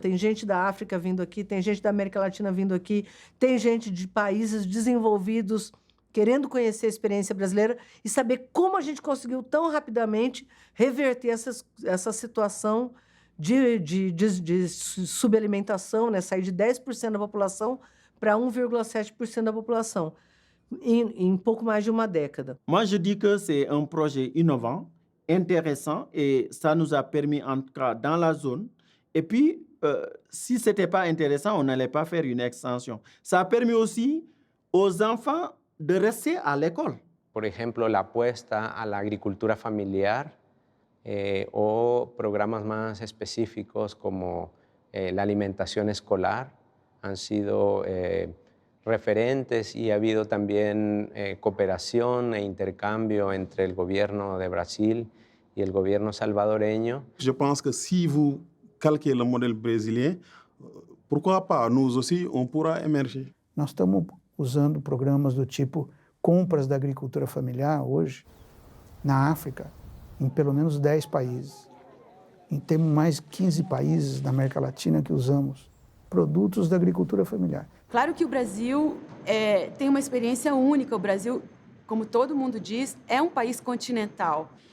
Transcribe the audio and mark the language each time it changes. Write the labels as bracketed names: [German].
[Portuguese] Tem gente da África vindo aqui, tem gente da América Latina vindo aqui, tem gente de países desenvolvidos querendo conhecer a experiência brasileira e saber como a gente conseguiu tão rapidamente reverter essa situação de subalimentação, né? Sair de 10% da população para 1,7% da população em pouco mais de uma década. [French] Moi, je dis que c'est un projet innovant, intéressant, et ça nous a permis, en tout cas, dans la zone. Et puis, si ce n'était pas intéressant, on n'allait pas faire une extension. Ça a permis aussi aux enfants de rester à l'école. [Spanish] Por ejemplo, la apuesta a la agricultura familiar o programas más específicos como la alimentación escolar han sido referentes y ha habido también cooperación e intercambio entre el gobierno de Brasil y el gobierno salvadoreño. [French] Je pense que si vous calquez le modèle brésilien, pourquoi pas, nous aussi, on pourra émerger. [Portuguese] Nós estamos usando programas do tipo compras da agricultura familiar hoje na África, em pelo menos 10 países. E temos mais 15 países da América Latina que usamos produtos da agricultura familiar. Claro que o Brasil tem uma experiência única. O Brasil, como todo mundo diz, é um país continental.